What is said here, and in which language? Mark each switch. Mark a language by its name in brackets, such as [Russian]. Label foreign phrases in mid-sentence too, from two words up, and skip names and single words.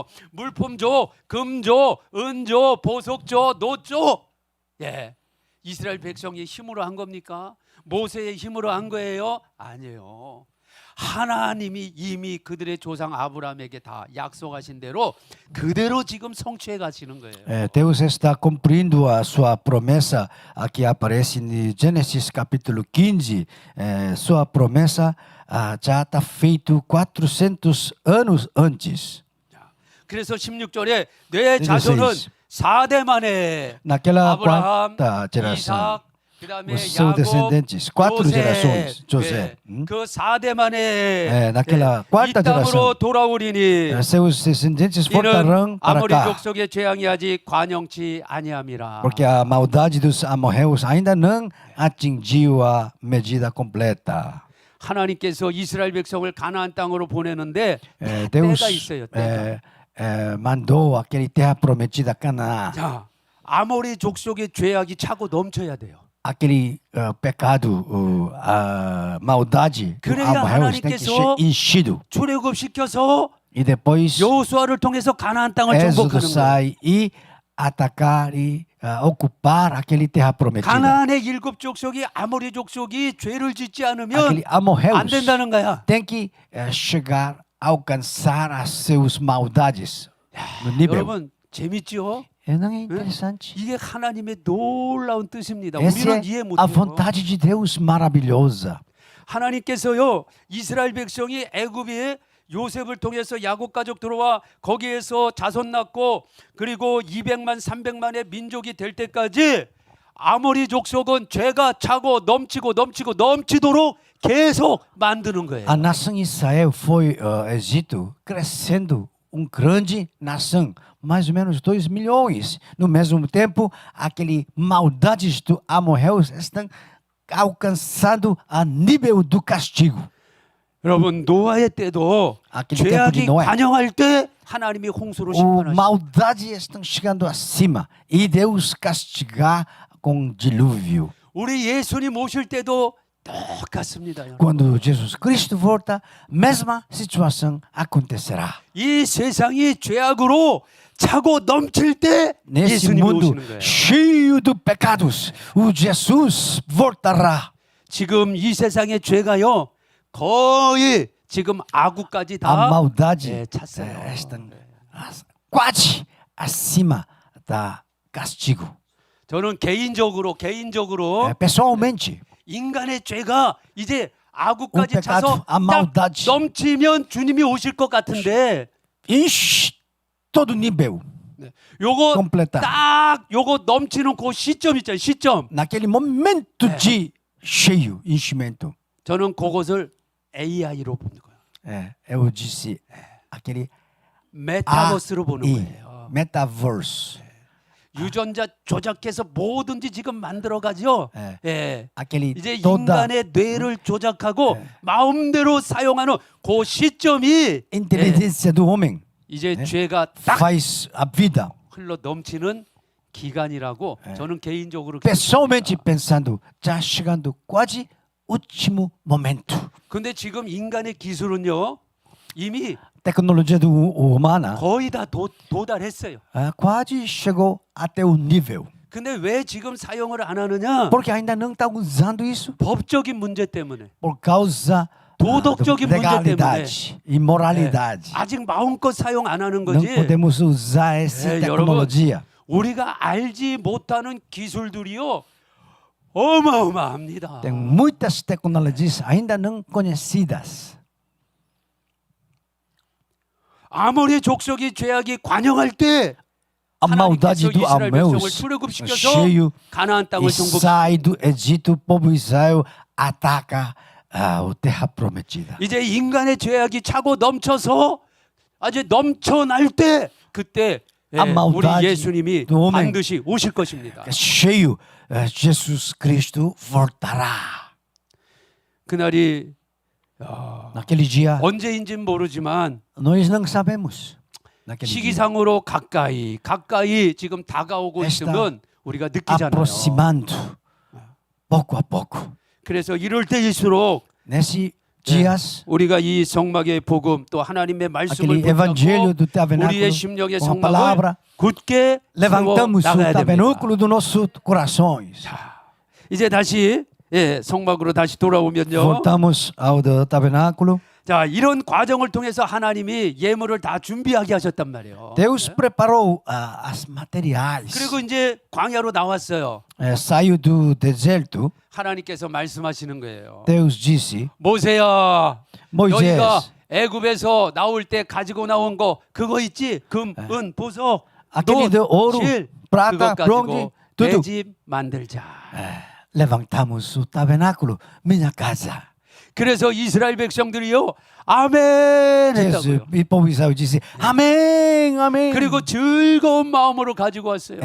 [Korean] 물품 줘, 금 줘, 은 줘, 보석 줘, 노 줘. 예, 이스라엘 백성이 힘으로 한 겁니까? 모세의 힘으로 한 거예요? 아니에요. 하나님이 이미 그들의 조상 아브라함에게 다 약속하신 대로 그대로 지금 성취해 가시는 거예요. [Portuguese] Deus está cumprindo a sua promessa que aparece em Gênesis capítulo 15. Sua promessa já está feito 400 anos antes. [Korean] 그래서 16절에 내 자손은 4대 만에 [Portuguese] Naquela [Korean] 아브라함, [Portuguese] quarta geração, [Korean] 이삭, 그다음에 [Portuguese] os seus [Korean] 야곱, [Portuguese] descendentes, 4 [Korean] 요셉, [Portuguese] gerações, José. [Korean] 그 4대 만에 [Portuguese] naquela [Korean] 이 [Portuguese] quarta [Korean] 땅으로 [Portuguese] geração, [Korean] 돌아오리니 [Portuguese] seus descendentes [Korean] 이는 [Portuguese] voltarão para [Korean] 아모리 [Portuguese] cá, [Korean] 족속의 재앙이 아직 관영치 아니함이라. [Portuguese] porque a maldade dos amorreus ainda não atingiu a medida completa. [Korean] 하나님께서 이스라엘 백성을 가나안 땅으로 보내는데 [Portuguese] Deus [Korean] 때가 있어요. 때가. [Portuguese] mandou aquele terra prometida Canaã. [Korean] 자, 아모리 족속의 죄악이 차고 넘쳐야 돼요. [Portuguese] Aquele pecado, a maldade do [Korean] 그래야 [Portuguese] amorreus tem que ser [Korean] 하나님께서 [Portuguese] enchido. [Korean] 출애굽 시켜서 [Portuguese] E depois [Korean] 여호수아를 통해서 가나안 땅을 [Portuguese] Êxodo [Korean] 정복하는 거예요. [Portuguese] sai e atacar e ocupar aquele terra prometida. [Korean] 가나안의 7 족속이 아모리 족속이 죄를 짓지 않으면 [Portuguese] Aquele amorreus [Korean] 안 된다는 거야. [Portuguese] tem que chegar, alcançar as suas maldades no nível. [Korean] 여러분 재밌죠? [Portuguese] Não é interessante? [Korean] 이게 하나님의 놀라운 뜻입니다. [Portuguese] Essa [Korean] 우리는 이해 [Portuguese] é a [Korean] 못해요. [Portuguese] vontade de Deus maravilhosa. [Korean] 하나님께서요 이스라엘 백성이 애굽에 요셉을 통해서 야곱 가족 들어와 거기에서 자손 낳고 그리고 200만 300만의 민족이 될 때까지 아모리 족속은 죄가 차고 넘치도록 계속 만드는 거예요. [Portuguese] A nação Israel foi Egito crescendo grande nação, mais ou menos 2 milhões. No mesmo tempo, aquele maldades do amorreus estão alcançando a nível do castigo. [Korean] 여러분 노아의 때도 [Portuguese] aquele tempo [Korean] 죄악이 [Portuguese] de Noé. [Korean] 관영할 때 하나님이 홍수로 [Portuguese] O [Korean] 심판하시고 [Portuguese] maldade estão chegando acima e Deus castigar com dilúvio. [Korean] 우리 예수님 오실 때도 똑같습니다. 여러분. [Portuguese] Quando Jesus Cristo volta, mesma situação acontecerá. [Korean] 이 세상이 죄악으로 차고 넘칠 때 [Portuguese] Nesse [Korean] 예수님이 [Portuguese] mundo [Korean] 오시는 거예요. [Portuguese] cheio de pecados, o Jesus voltará. [Korean] 지금 이 세상의 죄가요 거의 지금 악우까지 [Portuguese] A [Korean] 다 [Portuguese] maldade [Korean] 예, 찼어요. [Portuguese] está quase acima da castigo. [Korean] 저는 개인적으로 [Portuguese] Pessoalmente, [Korean] 인간의 죄가 이제 악우까지 [Portuguese] O pecado, [Korean] 차서 [Portuguese] a [Korean] 딱 [Portuguese] maldade. [Korean] 넘치면 주님이 오실 것 같은데 [Portuguese] enche todo nível. [Korean] 요거 [Portuguese] completa. [Korean] 딱 요거 넘치는 그 시점 있잖아요. 시점. [Portuguese] Naquele momento de cheio, enchimento. [Korean] 저는 그것을 AI로 보는 거예요. [Portuguese] Eu disse, aquele [Korean] 메타버스로 보는 [Portuguese] AI, [Korean] 거예요. [Portuguese] metaverse. [Korean] 유전자 조작해서 뭐든지 지금 만들어 가죠. 네. 예. [Portuguese] Aquele [Korean] 이제 [Portuguese] toda [Korean] 인간의 뇌를 조작하고 마음대로 사용하는 그 시점이 [Portuguese] inteligência do homem [Korean] 이제 죄가 딱 [Portuguese] faz a vida. [Korean] 흘러 넘치는 기간이라고 저는 개인적으로. [Portuguese] Pessoalmente pensando, já chegando quase último momento. [Korean] 근데 지금 인간의 기술은요 이미 [Portuguese] Tecnologia humana [Korean] 거의 다 도달했어요. [Portuguese] quase chegou até o nível. [Korean] 근데 왜 지금 사용을 안 하느냐? [Portuguese] Porque ainda não está usando isso [Korean] 법적인 문제 때문에. [Portuguese] por causa [Korean] 도덕적인 문제 때문에. [Portuguese] legalidade e moralidade. [Korean] 아직 마음껏 사용 안 하는 [Portuguese] Não [Korean] 거지. [Portuguese] podemos usar essa [Korean] 네, [Portuguese] tecnologia. [Korean] 우리가 알지 못하는 기술들이요 어마어마합니다. [Portuguese] Tem muitas tecnologias ainda não conhecidas. [Korean] 아모리 족속이 죄악이 관영할 때 [Portuguese] A maldade [Korean] 하나님께서 [Portuguese] do [Korean] 이스라엘 백성을 [Portuguese] Ameus [Korean] 출애굽시켜서 [Portuguese] cheio [Korean] 가나안 [Portuguese] e [Korean] 땅을 정복. [Portuguese] sai do Egito, o povo Israel ataca a terra prometida. [Korean] 이제 인간의 죄악이 차고 넘쳐서 아주 넘쳐날 때 그때 [Portuguese] A [Korean] 우리 [Portuguese] maldade [Korean] 예수님이 [Portuguese] do homem [Korean] 반드시 오실 것입니다. [Portuguese] cheio, Jesus Cristo voltará. [Korean] 그날이 [Portuguese] Naquele dia, [Korean] 언제인지는 모르지만 [Portuguese] nós não sabemos. Naquele dia, [Korean] 시기상으로 가까이 지금 다가오고 [Portuguese] Está [Korean] 있으면 우리가 느끼잖아요. [Portuguese] aproximando, pouco a pouco. [Korean] 그래서 이럴 때일수록 [Portuguese] Nesses dias, [Korean] 우리가 이 성막의 복음 또 하나님의 말씀을 [Portuguese] aquele evangelho do [Korean] 붙잡고 [Portuguese] tabernáculo, [Korean] 우리의 심령의 [Portuguese] com a [Korean] 성막을 [Portuguese] palavra, [Korean] 굳게 세워 [Portuguese] levantamos o [Korean] 나가야 됩니다. [Portuguese] tabernáculo do nosso corações. [Korean] 이제 다시 성막으로 다시 돌아오면요. [Portuguese] Voltamos ao do tabernáculo. [Korean] 자, 이런 과정을 통해서 하나님이 예물을 다 준비하게 하셨단 말이에요. [Portuguese] Deus preparou as materiais. [Korean] 그리고 이제 광야로 나왔어요. [Portuguese] Saiu do deserto. [Korean] 하나님께서 말씀하시는 거예요. [Portuguese] Deus disse, [Korean] 모세야, [Portuguese] Moisés, [Korean] 너희가 애굽에서 나올 때 가지고 나온 거 그거 있지? 금, 은, 보석, [Portuguese] aquele de ouro, [Korean] 실 [Portuguese] prata, [Korean] 그것 [Portuguese] bronze, [Korean] 가지고 [Portuguese] tudo. [Korean] 내 집 만들자. [Portuguese] Levantamos o tabernáculo, minha casa. [Korean] 그래서 이스라엘 백성들이요, 아멘 [Portuguese] Jesus, [Korean] 했다고요. [Portuguese] e o povo Israel disse, amém, amém. [Korean] 그리고 즐거운 마음으로 가지고 왔어요.